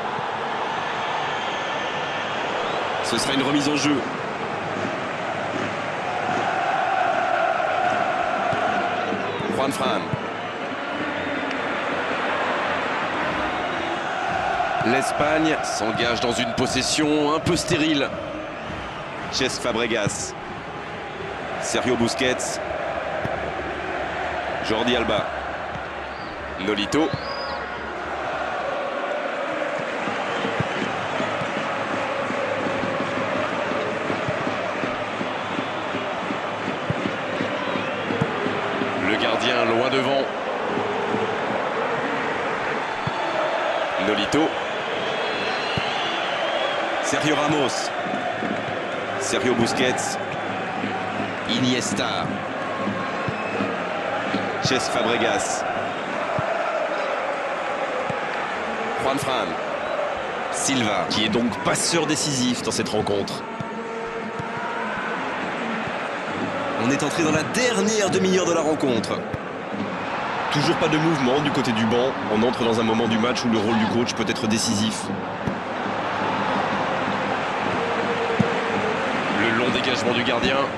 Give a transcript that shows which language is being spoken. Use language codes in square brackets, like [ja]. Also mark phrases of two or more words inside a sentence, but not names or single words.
[fr] Ce sera une remise en jeu. Juan Fran. L'Espagne s'engage dans une possession un peu stérile. Cesc Fabregas. Sergio Busquets. Jordi Alba. Nolito. Le gardien loin devant. Nolito. Sergio Ramos. Sergio Busquets. Iniesta. Cesc Fabregas. Juan Fran. Silva. Qui est donc passeur décisif dans cette rencontre. On est entré dans la dernière demi-heure de la rencontre. Toujours pas de mouvement du côté du banc. On entre dans un moment du match où le rôle du coach peut être décisif. Le long dégagement du gardien.